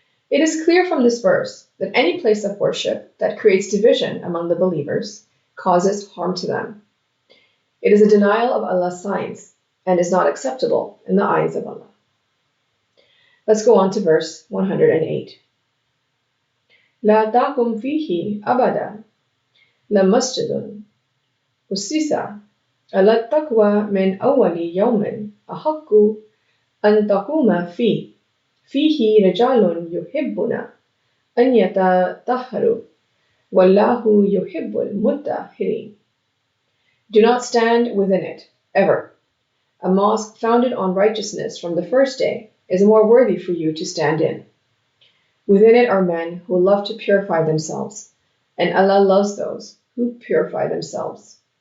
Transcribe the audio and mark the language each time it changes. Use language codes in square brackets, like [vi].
[en] It is clear from this verse that any place of worship that creates division among the believers causes harm to them. It is a denial of Allah's signs and is not acceptable in the eyes of Allah. Let's go on to verse 108. [ar] لا تقم فيه أبدا لمسجد أسس على التقوى من أول يوم أحق أن تقوم فيه رجال يحبون أن يتطهروا والله يحب المطهرين. [en] Do not stand within it, ever. A mosque founded on righteousness from the first day is more worthy for you to stand in. Within it are men who love to purify themselves, and Allah loves those who purify themselves.